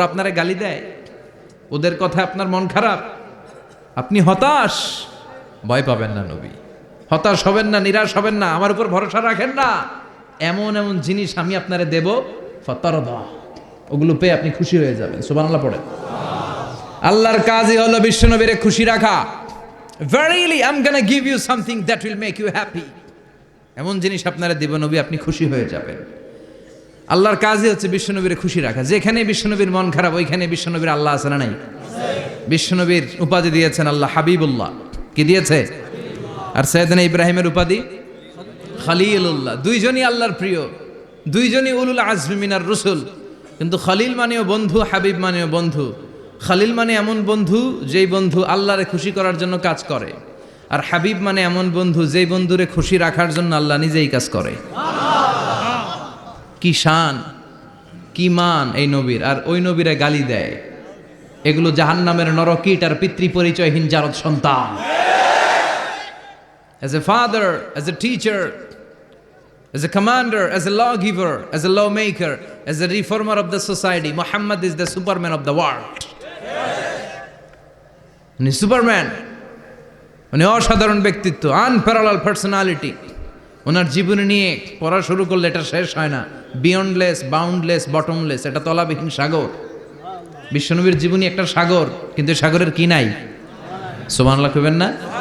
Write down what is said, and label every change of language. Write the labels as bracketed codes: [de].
[bn] ওরা আপনারে গালি দেয়, ওদের কথা আপনার মন খারাপ, আপনি হতাশ, ভয় পাবেন না নবী, হতাশ হবেন না, নিরাশ হবেন না, আমার উপর ভরসা রাখেন না। এমন এমন জিনিস আমি আপনারে দেব, ফাতারদা, ওগুলো পেয়ে আপনি খুশি হয়ে যাবেন। সুবহানাল্লাহ পড়ে। আল্লাহর কাজই হলো বিশ্বনবীরে খুশি রাখা। [en] Verily I'm gonna give you something that will make you happy, [bn] এমন জিনিস আপনারা দেব নবী, আপনি খুশি হয়ে যাবেন। আল্লাহর কাজই হচ্ছে বিশ্বনবীরে খুশি রাখা। যেখানে বিশ্বনবীর মন খারাপ, ওইখানে বিশ্বনবীর আল্লাহ আছে না নাই? বিশ্বনবীর উপাধি দিয়েছেন আল্লাহ হাবিবুল্লাহ। কি দিয়েছে? আর সাইয়েদনা ইব্রাহিমের উপাধি খলিলুল্লাহ। দুইজনই আল্লাহর প্রিয়, দুইজনই [ar] উলুল আজমি মিনার রসুল। [bn] কিন্তু খলিল মানেও বন্ধু, হাবিব মানেও বন্ধু। খলিল মানে এমন বন্ধু যেই বন্ধু আল্লাহরে খুশি করার জন্য কাজ করে, আর হাবিব মানে এমন বন্ধু যেই বন্ধুরে খুশি রাখার জন্য আল্লাহ নিজেই কাজ করে। কি শান, কি মান এই নবীর, আর ওই নবীরে গালি দেয়। এগুলো জাহান্নামের নরকীট আর পিতৃ পরিচয়হীন জারদ সন্তান। [en] As a father, as a teacher, as a commander, as a lawgiver, as a lawmaker, as a reformer of the society, Muhammad is the superman of the world. [bn] উনি সুপারম্যান, উনি অসাধারণ ব্যক্তিত্ব, [en] Unparallel personality. [bn] ওনার জীবনী নিয়ে পড়া শুরু করলে এটা শেষ হয় না। [en] beyondless, boundless, bottomless, [bn] এটা তলাবিহীন সাগর। বিশ্বনবীর জীবনী একটা সাগর, কিন্তু সাগরের কি নাই? সুবহানাল্লাহ কইবেন না?